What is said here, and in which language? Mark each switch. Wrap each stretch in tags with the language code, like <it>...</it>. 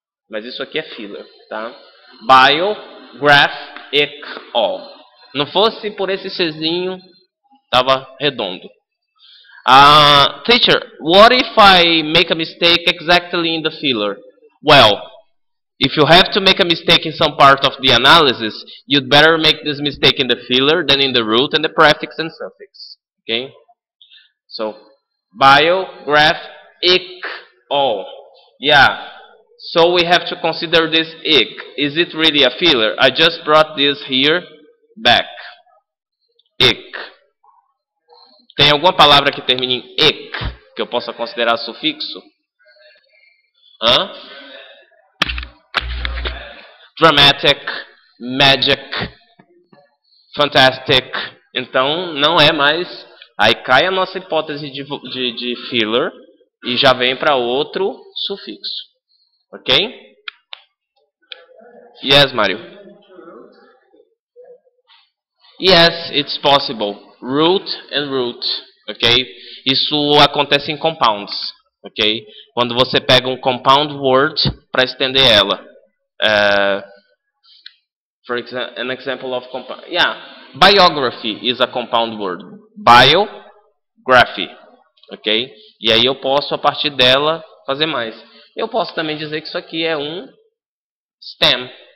<pt>Mas isso aqui é filler, tá? Biograph, all. Não fosse por esse Czinho, tava redondo.</pt> <en>Teacher, what if I make a mistake exactly in the filler? Well, if you have to make a mistake in some part of the analysis, you'd better make this mistake in the filler than in the root and the prefix and suffix. Okay? So, biograph, all. Yeah. So we have to consider this ick. Is it really a filler? I just brought this here back. Ick.</en> <pt>Tem alguma palavra que termine em ick que eu possa considerar sufixo?</pt> <en>Dramatic, magic, fantastic.</en> <pt>Então não é mais. Aí cai a nossa hipótese de filler e já vem para outro sufixo.</pt> <en>Ok? Yes, Mario. Yes, it's possible. Root and root. Ok?</en> <pt>Isso acontece em compounds. Ok? Quando você pega um compound word para estender ela.</pt> <en>For example, an example of compound. Yeah, biography is a compound word. Biography. Ok?</en> <pt>E aí eu posso, a partir dela, fazer mais. Eu posso também dizer que isso aqui é um stem.</pt>